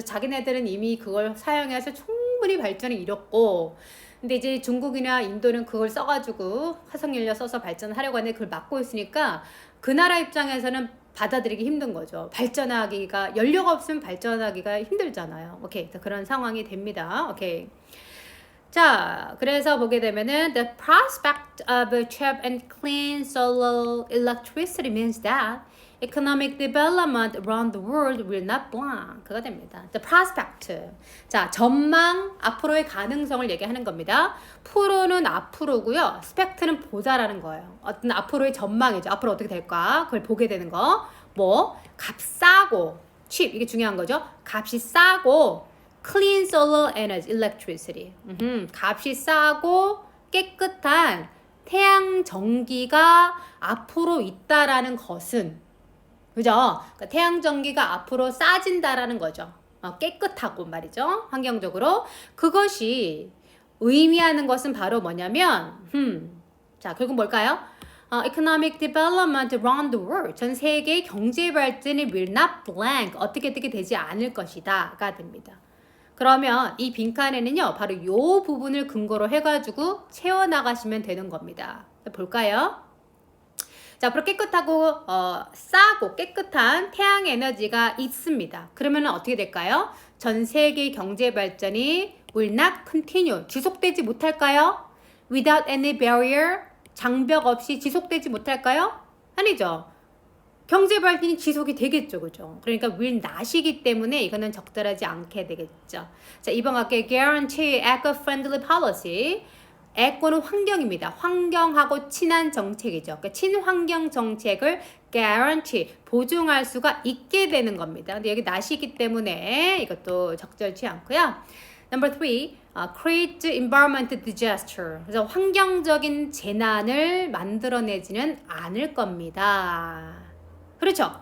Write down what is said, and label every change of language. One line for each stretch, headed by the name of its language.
Korean: 자기네들은 이미 그걸 사용해서 충분히 발전을 이뤘고, 근데 이제 중국이나 인도는 그걸 써가지고 화석연료 써서 발전하려고 하는데 그걸 막고 있으니까 그 나라 입장에서는 받아들이기 힘든 거죠. 발전하기가, 연료가 없으면 발전하기가 힘들잖아요. 오케이. 그런 상황이 됩니다. 오케이. 자, 그래서 보게 되면은
English: the prospect of a cheap and clean solar electricity means that economic development around the world will not blank
Korean: 가 됩니다.
English: The prospect.
Korean: 자, 전망, 앞으로의 가능성을 얘기하는 겁니다. 프로는 앞으로고요. 스펙트는 보다라는 거예요. 어떤 앞으로의 전망이죠. 앞으로 어떻게 될까? 그걸 보게 되는 거. 뭐, 값 싸고, cheap 이게 중요한 거죠. 값이 싸고
English: clean solar energy, electricity.
Korean: 값이 싸고 깨끗한 태양 전기가 앞으로 있다라는 것은, 그죠? 그러니까 태양 전기가 앞으로 싸진다라는 거죠. 깨끗하고 말이죠. 환경적으로. 그것이 의미하는 것은 바로 뭐냐면, 자, 결국 뭘까요?
English: Economic development around the world.
Korean: 전 세계의 경제 발전이
English: will not blank.
Korean: 어떻게 되지 않을 것이다가 됩니다. 그러면 이 빈칸에는요, 바로 이 부분을 근거로 해가지고 채워나가시면 되는 겁니다. 볼까요? 자, 앞으로 깨끗하고 싸고 깨끗한 태양 에너지가 있습니다. 그러면 어떻게 될까요? 전 세계 경제 발전이
English: will not continue.
Korean: 지속되지 못할까요?
English: Without any barrier.
Korean: 장벽 없이 지속되지 못할까요? 아니죠. 경제 발전이 지속이 되겠죠. 그죠? 그러니까 will not이기 때문에 이거는 적절하지 않게 되겠죠. 자, 2번 갈게요.
English: Guarantee eco-friendly policy.
Korean: 에코는 환경입니다. 환경하고 친한 정책이죠. 그러니까 친환경 정책을 guarantee, 보증할 수가 있게 되는 겁니다. 근데 여기 not이기 때문에 이것도 적절치 않고요.
English: Number 3, create environment disaster.
Korean: 그래서 환경적인 재난을 만들어내지는 않을 겁니다. 그렇죠.